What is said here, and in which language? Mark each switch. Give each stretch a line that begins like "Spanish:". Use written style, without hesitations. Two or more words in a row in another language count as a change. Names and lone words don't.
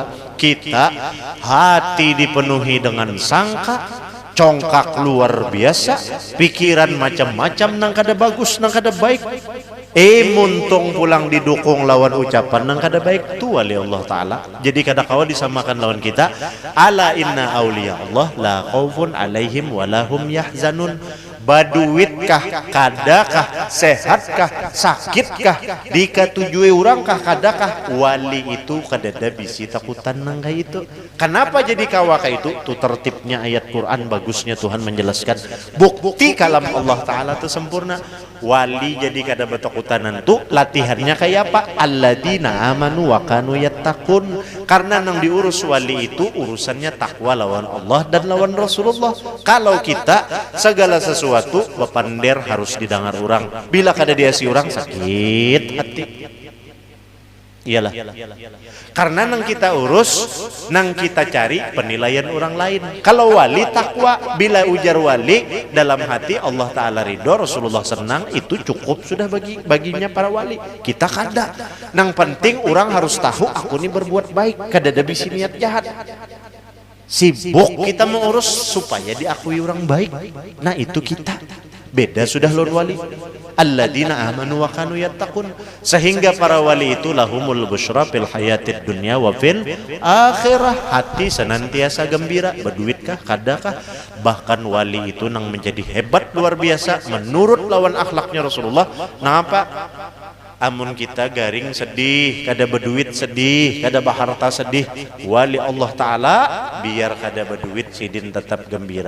Banjar: Kita hati dipenuhi dengan sangka, congkak luar biasa, pikiran macam-macam nang kada bagus, nang kada baik. Muntung pulang didukung lawan ucapan nang kada baik tu wali Allah Ta'ala. Jadi kada kawa disamakan lawan kita.
Arabic: ألا إن أولياء الله لا خوف عليهم ولا هم يحزنون.
Banjar: Baduitkah, kadakah, sehatkah, sakitkah, dikatujui orangkah, kadakah, wali itu kadada bisi takutan nangka itu. Kenapa jadi kawaka itu? Itu tertibnya ayat Quran, bagusnya Tuhan menjelaskan. Bukti kalam Allah Ta'ala itu sempurna. Wali jadi kada betakutanan itu latihannya kayak apa?
Arabic: الذين آمنوا وكانوا يتقون.
Banjar: Karena nang diurus wali itu urusannya takwa lawan Allah dan lawan Rasulullah. Kalau kita segala sesuatu bapander harus didengar orang. Bila kada diasi orang sakit hati. Iyalah. Karena nang kita urus, nang kita cari penilaian orang lain. Kalau wali takwa, bila ujar wali dalam hati Allah Ta'ala ridho, Rasulullah senang, itu cukup sudah baginya para wali. Kita kada. Nang penting orang harus tahu aku ini berbuat baik, kada ada bisi niat jahat. Sibuk kita mengurus supaya diakui orang baik. Nah itu kita. Beda sudah lawan wali.
Arabic: الذين آمنوا وكانوا يتقون.
Banjar: Sehingga para wali itu
Arabic: لهم البشرى في الحياة الدنيا وفي الآخرة.
Banjar: Hati senantiasa gembira. Berduitkah, kadakah? Bahkan wali itu nang menjadi hebat luar biasa menurut lawan akhlaknya Rasulullah. Napa? Amun kita garing sedih, kada berduit sedih, kada baharta sedih, wali Allah Ta'ala biar kada berduit sidin tetap gembira.